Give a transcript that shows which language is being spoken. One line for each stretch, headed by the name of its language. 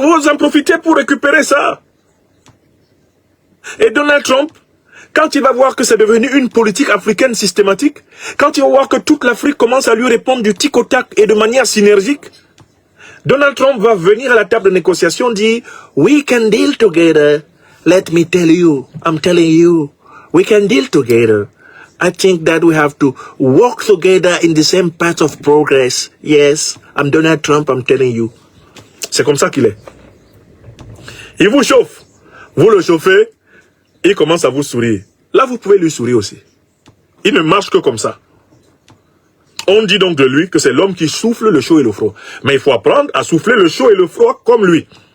French: Vous en profitez pour récupérer ça. Et Donald Trump, quand il va voir que c'est devenu une politique africaine systématique, quand il va voir que toute l'Afrique commence à lui répondre du tic au tac et de manière synergique, Donald Trump va venir à la table de négociation dire «
English: We can deal together. Let me tell you, I'm telling you, we can deal together. I think that we have to work together in the same path of progress. Yes, I'm Donald Trump, I'm telling you.
French: » C'est comme ça qu'il est. Il vous chauffe. Vous le chauffez, il commence à vous sourire. Là, vous pouvez lui sourire aussi. Il ne marche que comme ça. On dit donc de lui que c'est l'homme qui souffle le chaud et le froid. Mais il faut apprendre à souffler le chaud et le froid comme lui.